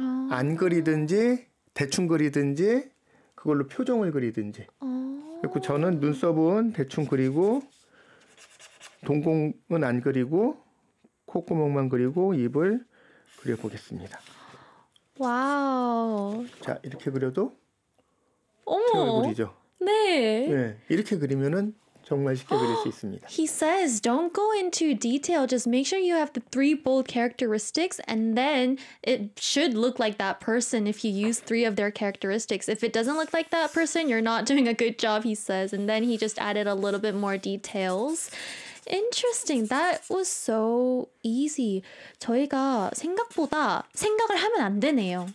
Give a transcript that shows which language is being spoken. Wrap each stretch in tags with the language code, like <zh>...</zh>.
<ko>안 그리든지 대충 그리든지 그걸로 표정을 그리든지 그리고 저는 눈썹은 대충 그리고 동공은 안 그리고 콧구멍만 그리고 입을 그려보겠습니다. 와우. 자, 이렇게 그려도 어머. 제 얼굴이죠? 네. 네. 이렇게 그리면은 정말 쉽게 그릴 수 있습니다.</ko> <en>He says, don't go into detail. Just make sure you have the three bold characteristics and then it should look like that person if you use three of their characteristics. If it doesn't look like that person, you're not doing a good job, he says. And then he just added a little bit more details. Interesting. That was so easy.</en> <ko>저희가 생각보다 생각을 하면 안 되네요.</ko>